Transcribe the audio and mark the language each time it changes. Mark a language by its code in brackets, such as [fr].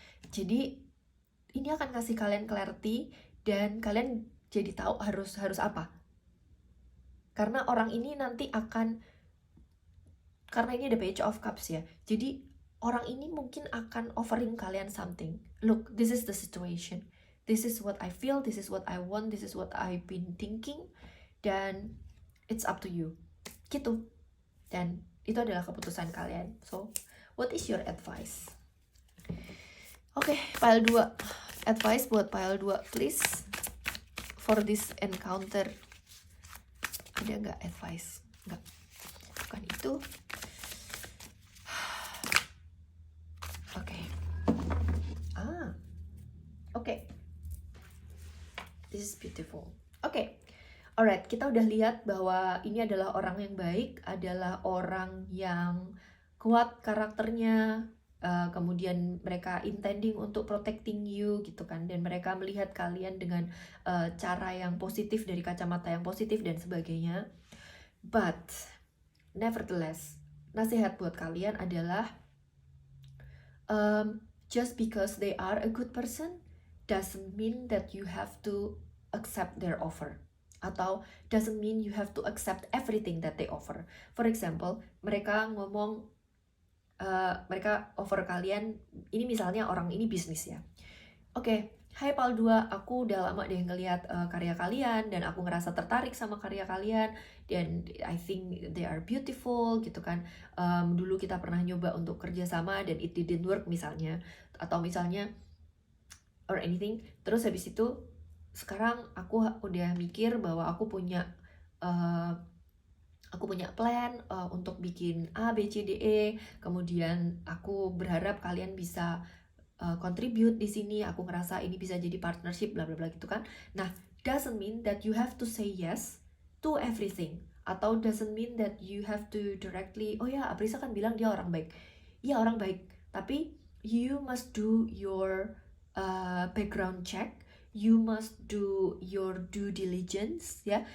[id] Jadi ini akan kasih kalian clarity dan kalian jadi tahu harus apa. Karena orang ini nanti karena ini ada Page of Cups ya, jadi orang ini mungkin akan offering kalian something. [en] Look, this is the situation, this is what I feel, this is what I want, this is what I've been thinking, [id] dan [en] it's up to you [id] gitu. Dan itu adalah keputusan kalian. [en] So what is your advice? Oke, pile 2, advice [id] buat [en] pile 2 please for this encounter. [id] Ada nggak advice? Nggak, bukan itu. [en] Oke. This is beautiful. Oke. [id] Alright, kita udah lihat bahwa ini adalah orang yang baik, adalah orang yang kuat karakternya, kemudian mereka intending untuk [en] protecting you [id] gitu kan, dan mereka melihat kalian dengan cara yang positif, dari kacamata yang positif dan sebagainya. [en] But nevertheless, [id] nasihat buat kalian adalah [en] just because they are a good person doesn't mean that you have to accept their offer, [id] atau [en] doesn't mean you have to accept everything that they offer. [id] For example, mereka ngomong, mereka offer kalian, ini misalnya orang ini bisnis ya. Oke, hai Pal 2, aku udah lama deh ngeliat karya kalian dan aku ngerasa tertarik sama karya kalian dan [en] I think they are beautiful [id] gitu kan. Dulu kita pernah nyoba untuk kerjasama dan [en] it didn't work [id] misalnya, atau misalnya [en] or anything. [id] Terus habis itu sekarang aku udah mikir bahwa aku punya aku punya plan untuk bikin A, B, C, D, E. Kemudian aku berharap kalian bisa contribute di sini. Aku ngerasa ini bisa jadi partnership, bla bla bla gitu kan. Nah, [en] doesn't mean that you have to say yes to everything. [id] Atau [en] doesn't mean that you have to directly, [id] oh ya, Aprisa kan bilang dia orang baik. Iya, orang baik. Tapi [en] you must do your background check. You must do your due diligence, ya.